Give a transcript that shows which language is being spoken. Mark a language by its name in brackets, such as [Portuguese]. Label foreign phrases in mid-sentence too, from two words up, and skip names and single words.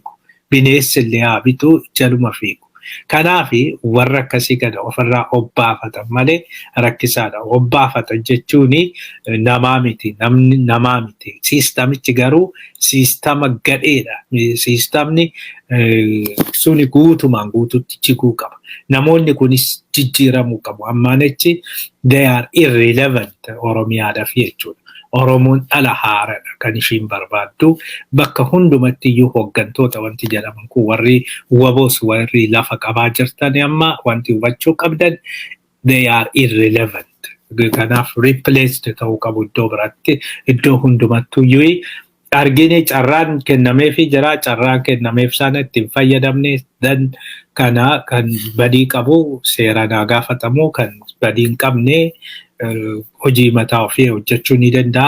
[Oromo] Bineensi illee haa bitu jaluma fiigu. Kanaafi warra akkasii kana ofirraa obbaafatan malee rakkisaadha. Obbaafatan jechuuni namaa miti, namni namaa miti. Siistamichi garuu siistama gadheedha. Siistamni suni guutumaan guututti jiguu qaba. Namoonni kunis jijjiiramuu qabu. Ammaan achi [English] they are irrelevant [Oromo] Oromiyaadhaaf jechuudha. Oromoon dhala haaraadha kan ishiin barbaaddu. Bakka hundumatti iyyuu hooggantoota wanti jedhaman kun warri waboos warri lafa qabaa jirtan amma wanti hubachuu qabdan [English] they are irrelevant. [Oromo] Kanaaf replaced ta'uu qabu iddoo biratti iddoo hundumattuu iyyuu argine carraan kennameefii jira carraan kennameef sana ittiin fayyadamne dan kana kan badii qabu seeraan gaafatamu kan badii hin qabne hojii mataa ofii hojjechuu ni danda'a.